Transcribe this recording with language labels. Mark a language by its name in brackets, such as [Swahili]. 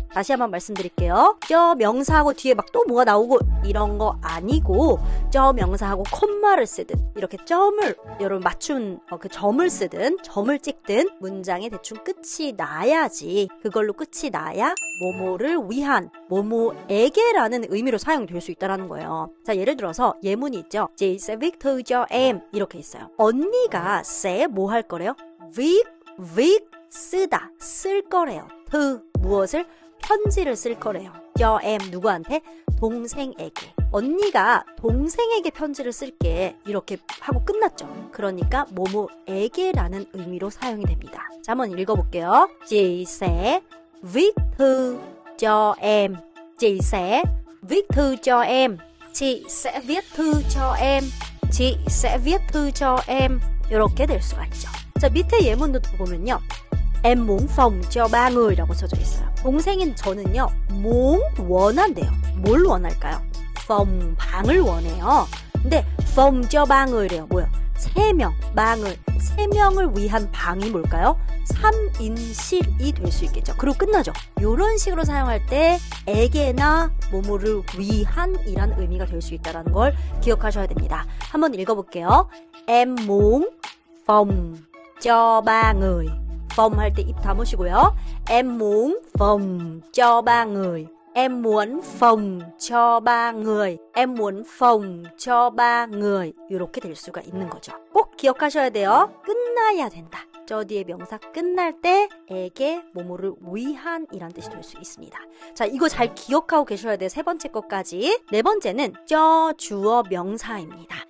[Korean] 다시 한번 말씀드릴게요. 저 명사하고 뒤에 막 또 뭐가 나오고 이런 거 아니고, 저 명사하고 콤마를 쓰든 이렇게 점을 여러분 맞춘 그 점을 쓰든 점을 찍든 문장에 대충 끝이 나야지, 그걸로 끝이 나야 뭐뭐를 위한, 뭐뭐에게라는 의미로 사용될 수 있다는 거예요. 자, 예를 들어서 예문이 있죠. [Vietnamese] Chị sẽ viết thư cho em [Korean] 이렇게 있어요. 언니가 sẽ 뭐 할 거래요? viết 쓰다, 쓸 거래요. thư 무엇을? 편지를 쓸 거래요. [Vietnamese] cho em [Korean] 누구한테? 동생에게. 언니가 동생에게 편지를 쓸게 이렇게 하고 끝났죠. 그러니까 뭐뭐에게라는 의미로 사용이 됩니다. 자, 한번 읽어볼게요. [Vietnamese] Chị sẽ viết thư cho em. Chị sẽ viết thư cho em. Chị sẽ viết thư cho em. Chị sẽ viết thư cho em. [Korean] 이렇게 될 수가 있죠. 자, 밑에 예문도 보면요. [Vietnamese] Em muốn phòng cho ba người [Korean] 라고 써져 있어요. 동생인 저는요, 원한대요. 뭘 원할까요? phòng, 방을 원해요. 근데 [Vietnamese] phòng cho ba người [Korean] 래요. 뭐요? 3명, 방을, 3명을 위한 방이 뭘까요? 3인실이 될 수 있겠죠. 그리고 끝나죠. 이런 식으로 사용할 때 에게나 뭐뭐를 위한 이란 의미가 될 수 있다는 걸 기억하셔야 됩니다. 한번 읽어볼게요. [Vietnamese] Em muốn phòng cho ba người. [Korean] phòng 할 때 입 다무시고요. [Vietnamese] Em muốn phòng cho ba người. Em muốn phòng cho ba người. Em muốn phòng cho ba người. [Korean] 이렇게 될 수가 있는 거죠. 꼭 기억하셔야 돼요. 끝나야 된다. 저 뒤에 명사 끝날 때 에게 뭐뭐를 위한 이란 뜻이 될 수 있습니다. 자, 이거 잘 기억하고 계셔야 돼요. 세 번째 것까지. 네 번째는 저 주어 명사입니다.